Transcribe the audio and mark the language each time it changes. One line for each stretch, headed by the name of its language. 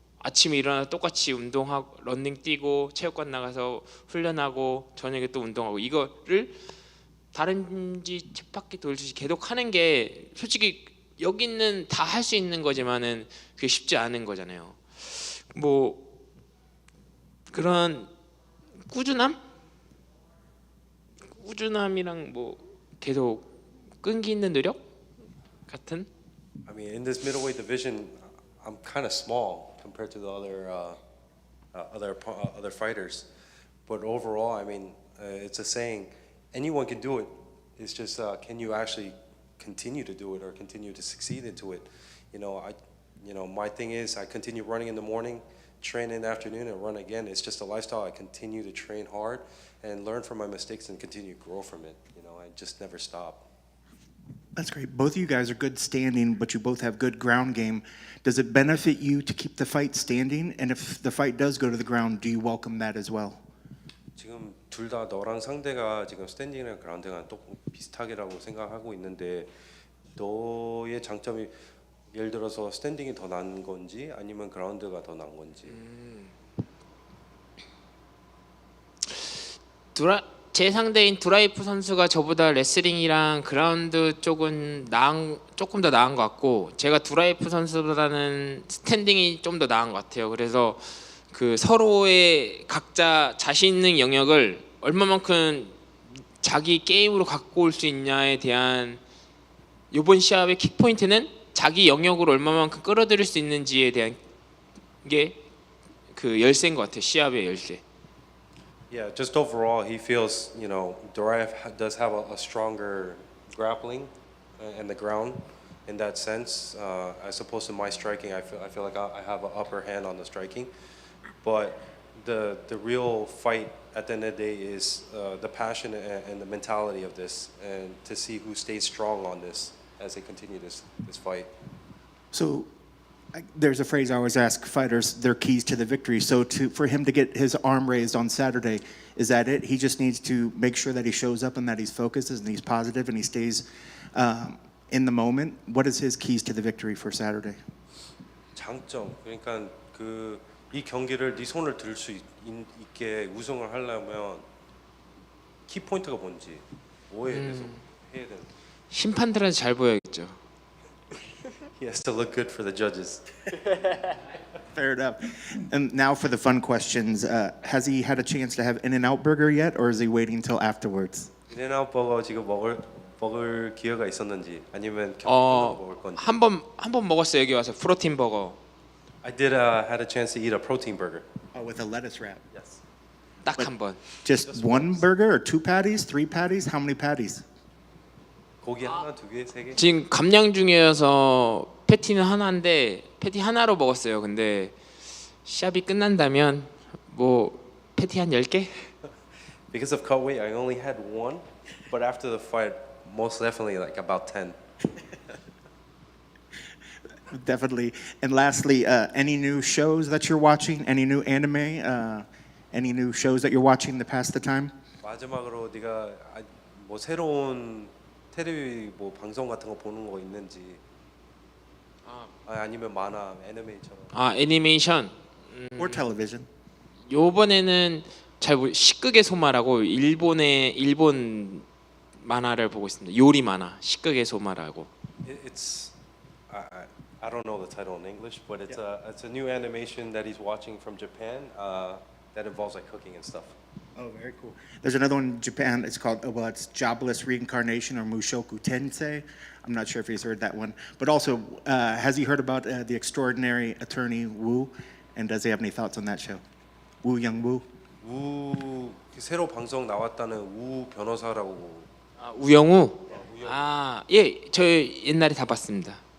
Korean: 아침에 일어나서 똑같이 운동하고 러닝 뛰고 체육관 나가서 훈련하고 저녁에 또 운동하고 이거를 다른지 쳇바퀴 돌듯이 계속 하는 게 솔직히 여기는 다 할 수 있는 거지만은 그게 쉽지 않은 거잖아요. 뭐 그런 꾸준함이랑 뭐 계속 끈기 있는 노력 같은.
English: I mean, in this middleweight division, I'm kind of small compared to the other fighters, but overall, I mean, it's a saying, anyone can do it. It's just can you actually continue to do it or continue to succeed into it? My thing is I continue running in the morning, train in the afternoon, and run again. It's just a lifestyle. I continue to train hard and learn from my mistakes and continue to grow from it. I just never stop. That's great. Both of you guys are good standing, but you both have good ground game. Does it benefit you to keep the fight standing? And if the fight does go to the ground, do you welcome that as well?
Korean: 지금 둘 다 너랑 상대가 지금 스탠딩이랑 그라운드가 또 비슷하게라고 생각하고 있는데 너의 장점이 예를 들어서 스탠딩이 더 나은 건지 아니면 그라운드가 더 나은 건지. 제 상대인 드라이프 선수가 저보다 레슬링이랑 그라운드 쪽은 조금 더 나은 것 같고 제가 드라이프 선수보다는 스탠딩이 좀 더 나은 것 같아요. 그래서 그 서로의 각자 자신 있는 영역을 얼마만큼 자기 게임으로 갖고 올 수 있냐에 대한 이번 시합의 킥포인트는 자기 영역으로 얼마만큼 끌어들일 수 있는지에 대한 게 그 열쇠인 것 같아요. 시합의 열쇠.
English: Yeah, just overall, he feels, Duraev does have a stronger grappling and the ground in that sense. As opposed to my striking, I feel like I have an upper hand on the striking. But the real fight at the end of the day is the passion and the mentality of this, and to see who stays strong on this as they continue this fight. So there's a phrase I always ask fighters, their keys to the victory. So for him to get his arm raised on Saturday, is that it? He just needs to make sure that he shows up and that he's focused and he's positive and he stays in the moment. What is his keys to the victory for Saturday?
Korean: 장점, 그러니까 이 경기를 네 손을 들 수 있게 우승을 하려면 키 포인트가 뭔지 뭐에 대해서 해야 되는. 심판들한테 잘 보여야겠죠.
English: He has to look good for the judges. Fair enough. And now for the fun questions. Has he had a chance to have In-N-Out Burger yet, or is he waiting until afterwards?
Korean: 인앤아웃 버거 지금 먹을 기회가 있었는지 아니면 경기 끝나고 먹을 건지. 한 번 먹었어요. 여기 와서 프로틴 버거.
English: I did had a chance to eat a protein burger. Oh, with a lettuce wrap. Yes.
Korean: 딱 한 번.
English: Just one burger or 2 patties, 3 patties? How many patties?
Korean: 고기 하나, 두 개, 세 개. 지금 감량 중이어서 패티는 하나인데 패티 하나로 먹었어요. 근데 시합이 끝난다면 뭐 패티 한 10개?
English: Because of cut weight, I only had one, but after the fight, most definitely like about 10. Definitely. And lastly, any new shows that you're watching? Any new anime? Any new shows that you're watching to pass the time?
Korean: 마지막으로 네가 뭐 새로운 텔레비 뭐 방송 같은 거 보는 거 있는지. 아니면 만화, 애니메이처럼. 애니메이션.
English: Or television?
Korean: 요번에는 식극의 소마라고 일본 만화를 보고 있습니다. 요리 만화, 식극의 소마라고.
English: It's I don't know the title in English, but it's a new animation that he's watching from Japan that involves like cooking and stuff. Oh, very cool. There's another one in Japan. It's called, it's Jobless Reincarnation or Mushoku Tensei. I'm not sure if he's heard that one. But also, has he heard about the extraordinary attorney Wu? And does he have any thoughts on that show? Woo Young Woo?
Korean: 우 새로 방송 나왔다는 우 변호사라고. 우영우? 예, 저 옛날에 다 봤습니다.